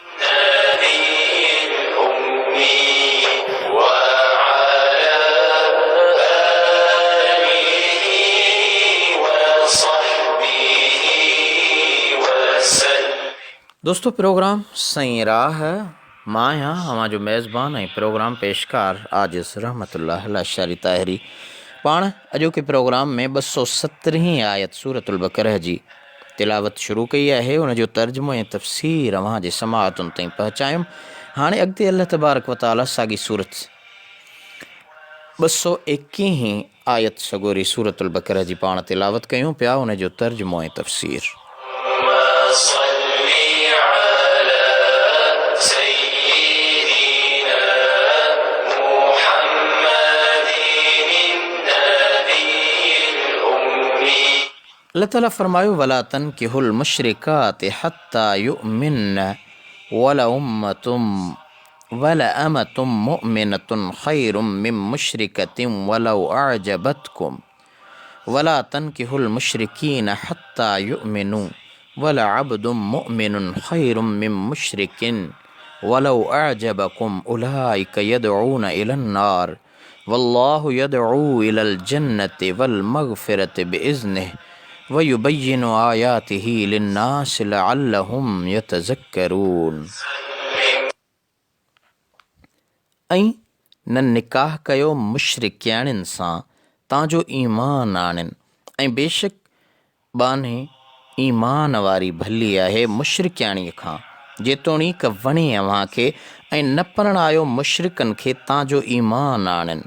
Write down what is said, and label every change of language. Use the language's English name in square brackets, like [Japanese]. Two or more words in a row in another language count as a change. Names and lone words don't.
[Sindhi] दोस्तों प्रोग्राम सईं राह, मां आहियां अव्हां जो मेज़बान ऐं प्रोग्राम पेशकार आजिज़ रहमतुल्लाह अशरी ताहिरी। पाण अॼोके प्रोग्राम में 217 आयत सूरतुल बक़रह जी तिलावत शुरू कई है, उनजो तर्जुमो ऐं तफ़सीर अव्हां जे समाअतुनि ताईं पहुचायूं। हाणे अॻिते [Arabic] الله تبارك وتعالى [Sindhi] साॻी सूरत 221 आयत सगोरी सूरतुल बकरा जी पाण तिलावत कयूं पिया, उनजो तर्जुमो ऐं तफ़सीर। अल्लाह ताला फरमायो, [Arabic] ولا تنكحوا المشركات حتى يؤمن ولأمة مؤمنة خير من مشركة ولو أعجبتكم ولا تنكحوا المشركين حتى يؤمنوا ولعبد مؤمن خير من مشرك ولو أعجبكم أولئك يدعون إلى النار والله يدعو إلى الجنة والمغفرة بإذنه ويبين آياته للناس لعلهم يتذكرون. [Sindhi] ऐं न निकाह कयो मुशरिकियाणिन सां तांजो ईमान आणनि, ऐं बेशक बाने ईमान वारी भली आहे मुशरिकियाणीअ खां, जेतोणीक वणे अव्हांखे, ऐं न पढ़ण आयो मुशरिकनि खे तांजो ईमान आणनि।